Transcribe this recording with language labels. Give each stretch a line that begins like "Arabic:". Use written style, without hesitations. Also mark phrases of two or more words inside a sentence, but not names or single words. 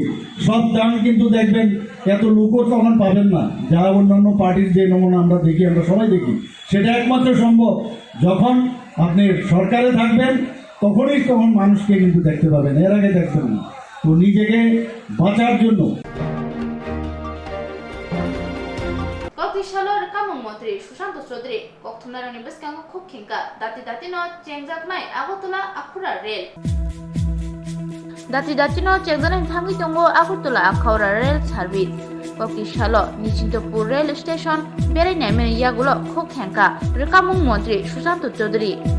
Bangla: সব দান কিন্তু দেখবেন এত লোকও তখন পাবেন না, যা অন্যান্য পার্টির যে নমুনা আমরা দেখি, আমরা সবাই দেখি। সেটা একমাত্র সম্ভব যখন আপনি সরকারে থাকবেন, তখন মানুষকে কিন্তু দেখতে পাবেন, এর আগে দেখবেন না। তো নিজেকে বাঁচার জন্য
Kok Borok: Koktishalor kamung mantri Swrangchati Chaudhary Koktwma ni beskango khokhinka dati no chengjaknai Agartala Akhura Rail dati no chengjaknai thangi tongo Agartala Akhura
English: Rail Service
Kok Borok: Koktishalo Nichintopur
English: Rail Station
Kok Borok: berainai mene yagulo khokhinka kamung mantri Swrangchati Chaudhary